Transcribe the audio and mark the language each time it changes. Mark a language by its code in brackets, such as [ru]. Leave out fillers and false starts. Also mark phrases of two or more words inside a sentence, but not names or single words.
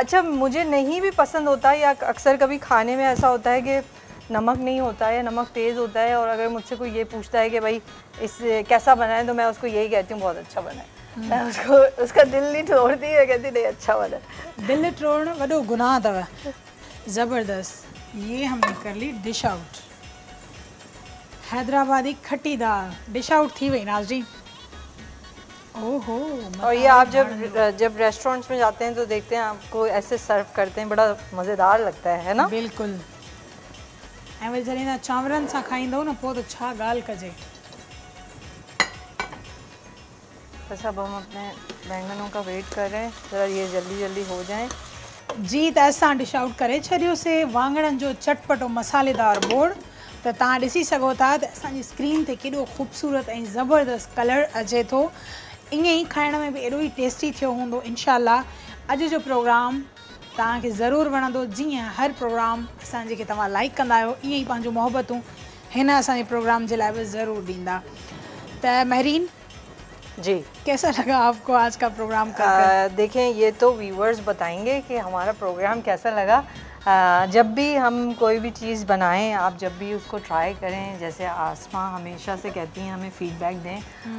[ur] اچھا، مجھے نہیں بھی پسند ہوتا ہے، یا اکثر کبھی کھانے میں ایسا ہوتا ہے کہ نمک نہیں ہوتا ہے یا نمک تیز ہوتا ہے، اور اگر مجھ سے کوئی یہ پوچھتا ہے کہ بھائی اس کیسا بنا ہے، تو میں اس کو یہی کہتی ہوں بہت اچھا بنا ہے. میں اس کا دل نہیں توڑتی ہے، کہتی نہیں اچھا بنا ہے. [sd] दिल तोड़ना वॾो गुनाह अथव। ज़बरदस्त। [ur] یہ ہم نے کر لی [en] dish out, [ur] حیدرآبادی کھٹی دال [en] dish out [ur] تھی وہی ناظرین. ओहो। اور یہ آپ جب ریسٹورنٹس میں جاتے ہیں تو دیکھتے ہیں آپ کو ایسے سرو کرتے ہیں، بڑا مزیدار لگتا ہے نا? بالکل. [sd] ऐं वरी जॾहिं तव्हां चांवरनि सां खाईंदव न पोइ त छा ॻाल्हि कजे। [ur] بس اب ہم اپنے بینگنوں کا ویٹ کر رہے ہیں، ذرا یہ جلدی جلدی ہو جائیں. [sd] जी, त असां [en] dish out [sd] करे छॾियोसीं वाङणनि जो चटपटो मसालेदार बोड़। त तव्हां ॾिसी सघो था त असांजी स्क्रीन ते केॾो ख़ूबसूरत ऐं ज़बरदस्त कलर अचे थो। ईअं ई खाइण में बि एॾो ई टेस्टी थियो हूंदो इंशाल्लाह। अॼु जो प्रोग्राम तव्हांखे ज़रूरु वणंदो। जीअं हर प्रोग्राम असांजे खे तव्हां लाइक कंदा आहियो, ईअं ई पंहिंजो मोहबतूं हिन असांजे प्रोग्राम जे लाइ बि ज़रूरु ॾींदा। त महरीन जी, [ur] کیسا لگا آپ کو آج کا پروگرام? دیکھیں، یہ تو ویورز بتائیں گے کہ ہمارا پروگرام کیسا لگا. جب بھی ہم کوئی بھی چیز بنائیں، آپ جب بھی اس کو ٹرائی کریں، جیسے آسمہ ہمیشہ سے کہتی ہیں ہمیں فیڈبیک دیں.